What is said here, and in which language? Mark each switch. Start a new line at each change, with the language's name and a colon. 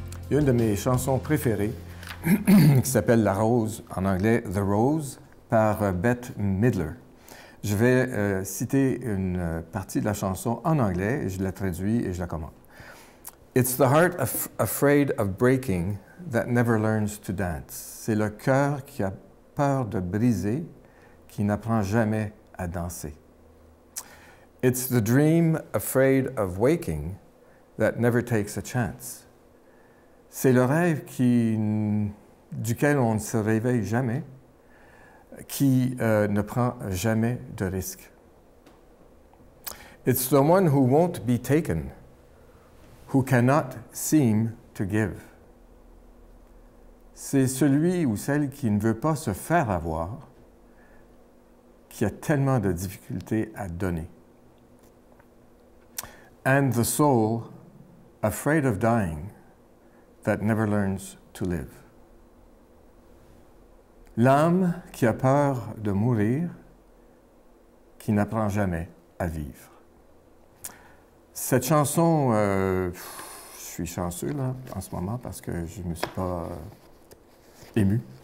French: Il y a une de mes chansons préférées qui s'appelle La Rose, en anglais The Rose, par Bette Midler. Je vais citer une partie de la chanson en anglais et je la traduis et je la commente.
English: It's the heart afraid of breaking that never learns to dance.
French: C'est le cœur qui a peur de briser, qui n'apprend jamais à danser.
English: It's the dream afraid of waking that never takes a chance.
French: C'est le rêve duquel on ne se réveille jamais, qui ne prend jamais de risque.
English: It's the one who won't be taken, who cannot seem to give.
French: C'est celui ou celle qui ne veut pas se faire avoir, qui a tellement de difficultés à donner.
English: And the soul, afraid of dying, that never learns to live.
French: L'âme qui a peur de mourir, qui n'apprend jamais à vivre. Cette chanson, je suis chanceux là, en ce moment parce que je ne me suis pas ému.